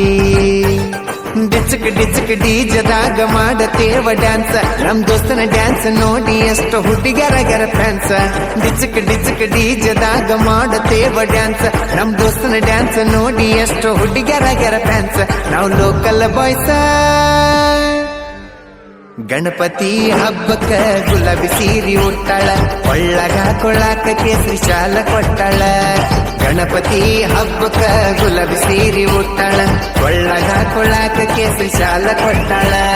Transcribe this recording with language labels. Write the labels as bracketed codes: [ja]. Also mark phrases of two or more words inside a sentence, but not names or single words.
[kn] ಡಿಚಕ್ ಡಿಚಕ್ ಡೀಜದಾಗ ಮಾಡತೇವ ಡ್ಯಾನ್ಸ್, ನಮ್ ದೋಸ್ತನ ಡ್ಯಾನ್ಸ್ ನೋಡಿ ಎಷ್ಟು ಹುಡುಗರಗರ ಫ್ಯಾನ್ಸ್. ಡಿಚಕ್ ಡಿಚಕ್ ಡೀಜದಾಗ ಮಾಡತೇವ ಡ್ಯಾನ್ಸ್, ನಮ್ ದೋಸ್ತನ ಡ್ಯಾನ್ಸ್ ನೋಡಿ ಎಷ್ಟು ಹುಡುಗರಗರ ಫ್ಯಾನ್ಸ್. ನಾವು [en] local boys [kn] ಗಣಪತಿ ಹಬ್ಬಕ್ಕ ಗುಲಾಬಿ ಸೀರಿ ಉಟ್ಟಾಳ, ಕೊಳ್ಳಾಗ ಕೊಳ್ಳಾಕ ಕೇಸರಿ ಶಾಲ ಕೊಟ್ಟಾಳ. ಗಣಪತಿ ಹಬ್ಬಕ್ಕ ಗುಲಾಬಿ ಸೀರಿ ಉಟ್ಟಾಳ, ಕೊಳ್ಳಾಗ ಕೊಳ್ಳಾಕ ಕೇಸರಿ ಶಾಲ ಕೊಟ್ಟಾಳ.